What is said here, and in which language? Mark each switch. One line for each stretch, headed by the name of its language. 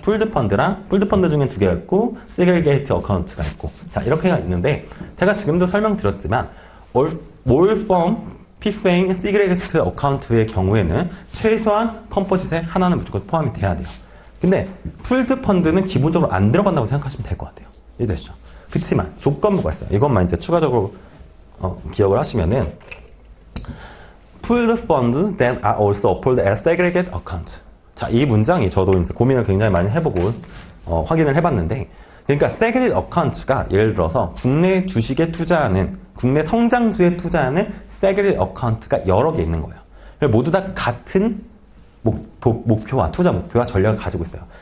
Korean: 풀드펀드랑 풀드펀드 중에 두 개가 있고 세그리게이트 어카운트가 있고 자 이렇게가 있는데 제가 지금도 설명드렸지만 몰펌 피페잉 세그리게이트 어카운트의 경우에는 최소한 컴포짓에 하나는 무조건 포함이 돼야 돼요. 근데 풀드펀드는 기본적으로 안 들어간다고 생각하시면 될 것 같아요. 이해되시죠? 그치만 조건부가 있어요. 이것만 이제 추가적으로 기억을 하시면은
English: Pooled funds that are also offered as segregated account.
Korean: 자, 이 문장이 저도 이제 고민을 굉장히 많이 해보고 확인을 해봤는데, 그러니까 segregated account가 예를 들어서 국내 주식에 투자하는, 국내 성장주에 투자하는 segregated account가 여러 개 있는 거예요. 모두 다 같은 목표와 투자 목표와 전략을 가지고 있어요.